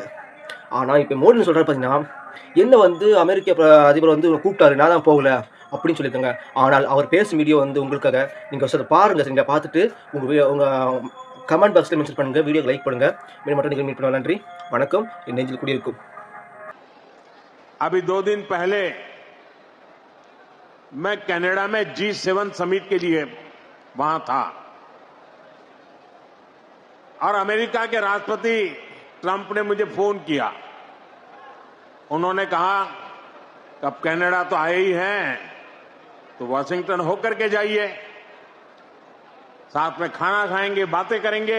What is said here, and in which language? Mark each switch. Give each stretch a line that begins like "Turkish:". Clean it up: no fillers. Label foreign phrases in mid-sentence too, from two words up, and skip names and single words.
Tamil: ஆனால் இப்போ மோடின்னு சொல்கிறாரு பார்த்தீங்கன்னா, என்ன அமெரிக்க அதிபர் கூப்பிட்டாரு, நான் தான் போகல அப்படின்னு சொல்லியிருக்காங்க. ஆனால் அவர் பேசும் வீடியோ உங்களுக்காக நீங்கள் பாருங்கள் சரிங்களா. பார்த்துட்டு உங்கள் கமெண்ட் பாக்ஸில் மென்ஷன் பண்ணுங்கள், வீடியோக்கு லைக் பண்ணுங்கள். மேலும் மட்டும் நீங்கள் மீட் பண்ணுவோம். நன்றி, வணக்கம். என் நெஞ்சில் குடியிருக்கும்.
Hindi: अभी 2 दिन पहले मैं कनाडा में G7 समिट के लिए वहां था और अमेरिका के राष्ट्रपति ट्रंप ने मुझे फोन किया. उन्होंने कहा अब कनाडा तो आए ही हैं तो वाशिंगटन होकर के जाइए, साथ में खाना खाएंगे, बातें करेंगे.